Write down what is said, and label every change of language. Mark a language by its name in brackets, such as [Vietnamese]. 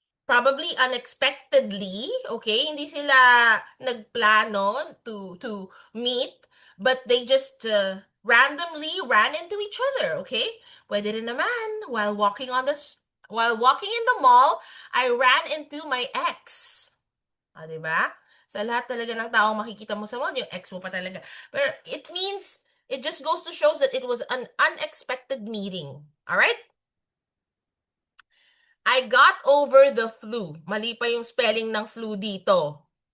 [English] Probably unexpectedly, okay? [Filipino] Hindi sila nagplano [English] to meet, but they just randomly ran into each other, okay? [Filipino] Pwede rin naman, [English] while walking in the mall, I ran into my ex. [Filipino] Diba? Sa lahat talaga ng taong makikita mo sa mall, yung ex mo pa talaga. [English] Pero it means, it just goes to show that it was an unexpected meeting. Alright? I got over the flu. [Filipino] Mali pa yung spelling ng flu dito.